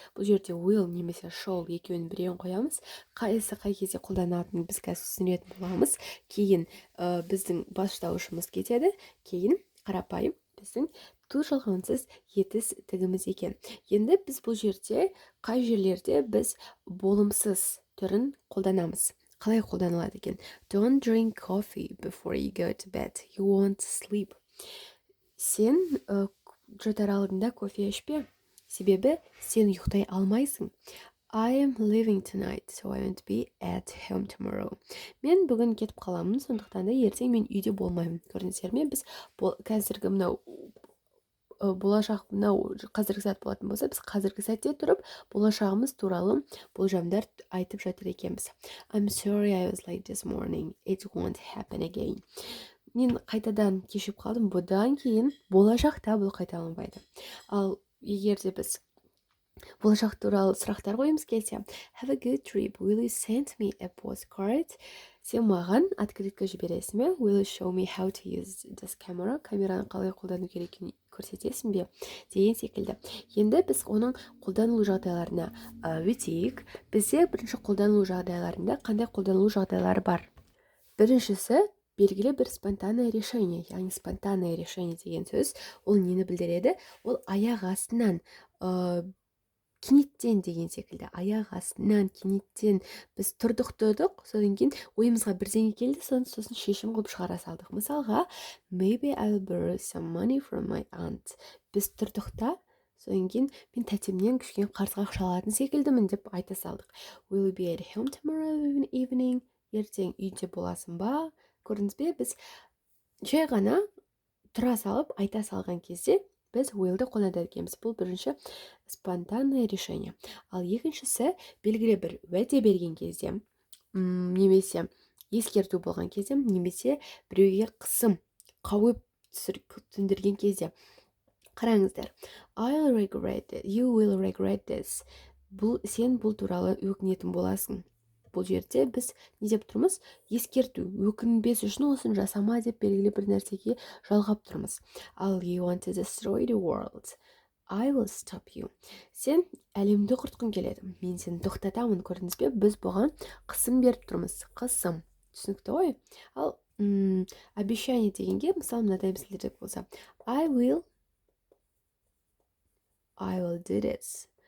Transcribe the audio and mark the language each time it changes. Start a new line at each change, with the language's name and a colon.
Kazakh: Бұл жерде will немесе shall екеуінің біреуін қоямыз. Қайсы қай кезде қолданатынын біз қазір түсінетін боламыз. Кейін біздің бастаушымыз кетеді, кейін қарапайым біздің to жалғауынсыз етістігіміз екен. Енді біз бұл жерде қай жерлерде біз болымсыз түрін қолданамыз? Қалай қолданылады екен?
English: Don't drink coffee before you go to bed. You won't sleep.
Kazakh: Сен жатар алдында кофе ішпе, себебі сен ұйықтай алмайсың.
English: I am leaving tonight, so I won't be at home tomorrow.
Kazakh: Мен бүгін кетіп қаламын, сондықтан да ертең мен үйде болмаймын. Көрдіңіздер ме? Біз қазіргі мынау болашақ қазіргі сәт болатын болса, біз қазіргі сәтте тұрып, болашағымыз туралы болжамдар айтып жатыр екенбіз.
English: I'm sorry I was late this morning. It won't happen again.
Kazakh: Мен қайтадан кешіп қалдым, бұдан кейін болашақта бұл қайталанбайды. Ал егер де біз болашақ туралы сұрақтар қойымыз келсе,
English: have a good trip, will you send me a postcard?
Kazakh: Сен маған открытка жібересің бе?
English: Will you show me how to use this camera?
Kazakh: Камераны қалай қолдану керекін көрсетесің бе? Деген секілді. Енді біз оның қолданылу жағдайларына өтейік. Бізде бірінші қолданылу жағдайларында қандай қолданылу жағдайлары бар? Біріншісі белгілі бір спонтанное решение, яғни спонтанное решение деген сөз, ол нені білдіреді? Ол аяқ астынан кенеттен деген секілді. Аяқ астынан кенеттен біз тұрдық, содан кейін ойымызға бірдеңе келді, сосын шешім қылып шығара салдық. Мысалға,
English: maybe I'll borrow some money from my aunt.
Kazakh: Біз тұрдық та Содан кейін мен тәтемнен кішкене қарызға ақша алатын секілдімін деп айта салдық.
English: Will you be at home tomorrow evening?
Kazakh: Ертең үйде боласың ба? Көрдіңіз бе, біз жай ғана тұра салып айта салған кезде біз willді қолданады екенбіз. Бұл бірінші спонтанное решение. Ал екіншісі белгілі бір уәде берген кезде, немесе ескерту болған кезде, немесе біреуге қысым, қауіп төндірген кезде. Қараңыздар.
English: I'll regret it. You will regret this.
Kazakh: Сен бұл туралы өкінетін боласың. Бұл жерде біз не деп тұрмыз? Ескерту, өкінбес үшін осын жасама деп белгілі бір нәрсеге жалғап тұрмыз.
English: Ал you want to destroy the world. I will stop you.
Kazakh: Сен әлемді құртқың келеді. Мен сені тоқтатамын, көрдіңіз бе? Біз бұған қысым беріп тұрмыз. Қысым. Түсінікті ғой? Ал обещание дегенге, мысалы, мынадай мысалдер болса.
English: I will do this.